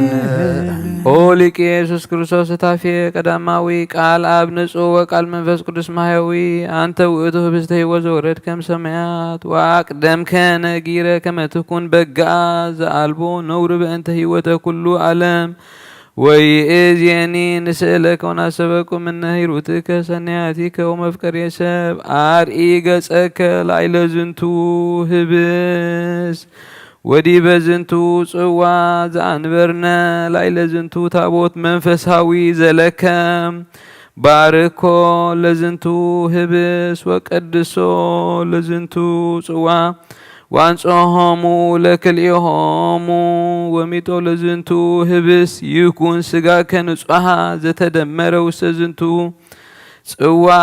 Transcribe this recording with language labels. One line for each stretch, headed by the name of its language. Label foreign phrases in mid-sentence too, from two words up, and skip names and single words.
Geez: ኦ ሊቅ ኢየሱስ ክርስቶስ ታፌ ቀዳማዊ ቃል አብ ንጹሕ ወቃል መንፈስ ቅዱስ ማህያዊ አንተ ውእቱ ህብስተ ሕይወት ዘወረድ ከም ሰማያት ወአቅደምከ ነጊረ ከመ ትኩን በግአ ዘአልቦ ነውር በእንተ ሕይወተ ኩሉ ዓለም ወይእዜኒ ንስእለከ ወናሰበኩ እምነ ሂሩትከ ሰናያቲከ ወመፍቀሬ ሰብ አርኢ ገጸከ ላዕለ ዝንቱ ህብስ ወዲበ ዝንቱ ጽዋ ዘአንበርነ ላዕለ ዝንቱ ታቦት መንፈሳዊ ዘለከ ባርኮ ለዝንቱ ህብስ ወቀድሶ ለዝንቱ ጽዋ ዋንጾሆሙ ለክልኤሆሙ ወሚጦ ለዝንቱ ህብስ ይኩን ስጋከ ንጹሐ ዘተደመረ ውስተ ዝንቱ ጽዋ